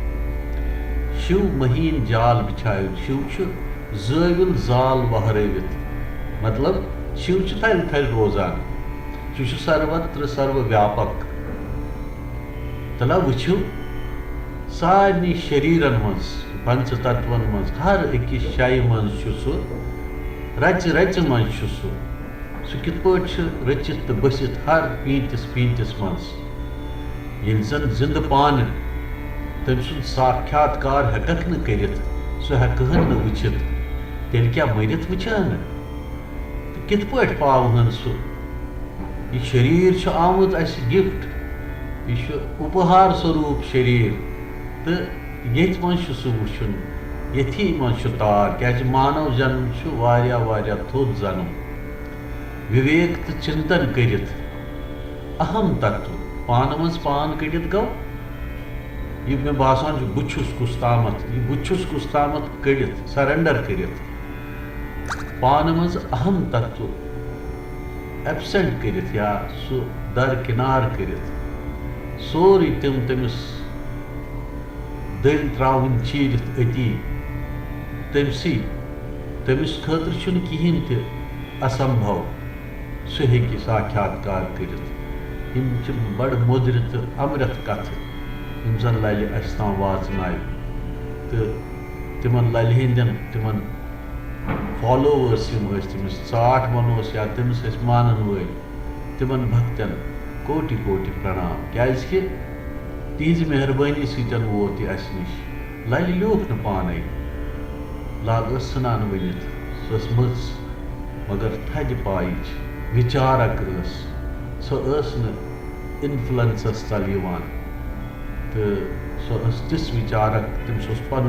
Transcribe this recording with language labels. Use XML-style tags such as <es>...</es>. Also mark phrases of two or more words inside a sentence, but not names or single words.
<hi>शिव महीन जाल बिछाय</hi> <ks>शिव ज़ाविल जाल वहरवित मतलब शिव थल थल रोजान सर्वत्र सर्वव्यापक तला वुचु सारे शरीरन मज पंच तत्वन मज हर अकिस शाय मज रच रच मज सह कित रचित तो बसित हर पींतिस पींतिस मज ये जन जिंद पान तम सुन साक्षात्कार हेकक न करित सह हेकहन न वुचित तेल क्या मरित वुचान तो कित पावहन सह यह शरीर आमुत अस गिफ्ट यह उपहार स्वरूप शरीर तो ये मज सह वुचन यथी मज तार क्या मानव जन्म वारिया थोद जन्म विवेक तो चिंतन करित अहम तत्व पान मज पान कड़ित गो यह मे बासान बुछुस कुस तामत यह बुछुस कुस तामत कड़ित सरेंडर करित पान मज अहम तत्व एब्सेंट करित या सह दरकिनार करित सोरी तमिस दिल त्रावन चीरित अति तमसी तमिस खतर कहें ते असंभव सह हेकि साक्षात्कार करित यम बड़ मोदर तो अमृत कथ यम जन लल अस ताम वाचनाय तो तिमन लल हंदन तिमन फॉलोवर्स तमिस चाट वनोस या तमिस मानन वल तिमन भक्तन कोटि कोटि प्रणाम क्या तिज मेहरबानी सतन वोत यह अस नश लल ल्यूख न पान लाग सनान वनित सस मज मगर थद पाइच विचारक सह न इन्फ्लुएंसस तल तो सह तिस विचारक तमिस पन</ks>